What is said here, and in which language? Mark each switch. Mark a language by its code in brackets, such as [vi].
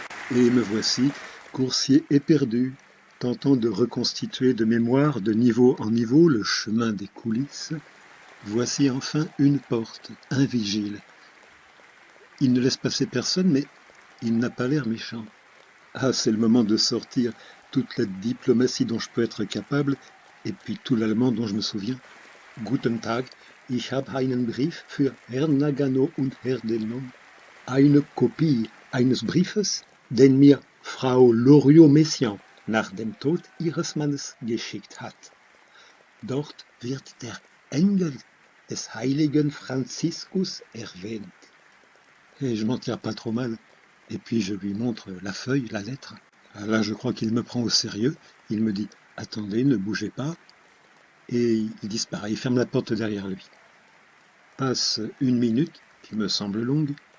[fr] Et me voici, coursier éperdu, tentant de reconstituer de mémoire de niveau en niveau le chemin des coulisses. Voici enfin une porte, un vigile. Il ne laisse passer personne, mais il n'a pas l'air méchant. Ah, c'est le moment de sortir toute la diplomatie dont je peux être capable, et puis tout l'allemand dont je me souviens. [de] Guten Tag, ich habe einen Brief für Herrn Nagano und Herr Delnon. Eine Kopie eines Briefes, den mir Frau Loriot-Messiaen nach dem Tod ihres Mannes geschickt hat. Dort wird der Engel des heiligen Franziskus erwähnt. [fr] Et je m'en tire pas trop mal. Et puis je lui montre la feuille, la lettre. Là, je crois qu'il me prend au sérieux. Il me dit « Attendez, ne bougez pas ». Et il disparaît, il ferme la porte derrière lui. Passe 1 minute, qui me semble longue.